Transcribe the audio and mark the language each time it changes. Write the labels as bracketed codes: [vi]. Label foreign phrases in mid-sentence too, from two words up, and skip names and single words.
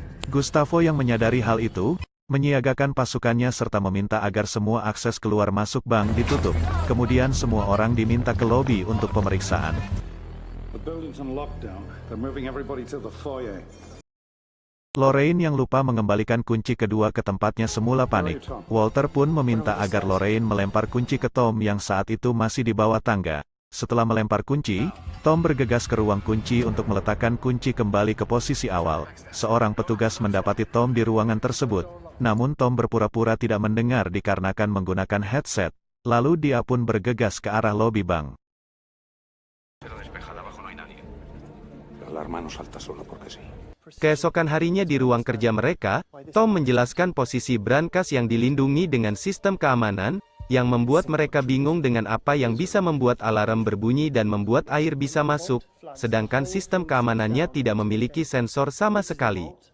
[id] Gustavo yang menyadari hal itu, menyiagakan pasukannya serta meminta agar semua akses keluar masuk bank ditutup. Kemudian semua orang diminta ke lobi untuk pemeriksaan. [en] The building's on lockdown. They're moving everybody to the foyer. [id] Lorraine yang lupa mengembalikan kunci kedua ke tempatnya semula panik. Walter pun meminta agar Lorraine melempar kunci ke Tom yang saat itu masih di bawah tangga. Setelah melempar kunci, Tom bergegas ke ruang kunci untuk meletakkan kunci kembali ke posisi awal. Seorang petugas mendapati Tom di ruangan tersebut. Namun Tom berpura-pura tidak mendengar dikarenakan menggunakan headset. Lalu dia pun bergegas ke arah lobi bank. [es] La alarma no salta solo porque sí. [id] Keesokan harinya di ruang kerja mereka, Tom menjelaskan posisi brankas yang dilindungi dengan sistem keamanan, yang membuat mereka bingung dengan apa yang bisa membuat alarm berbunyi dan membuat air bisa masuk, sedangkan sistem keamanannya tidak memiliki sensor sama sekali.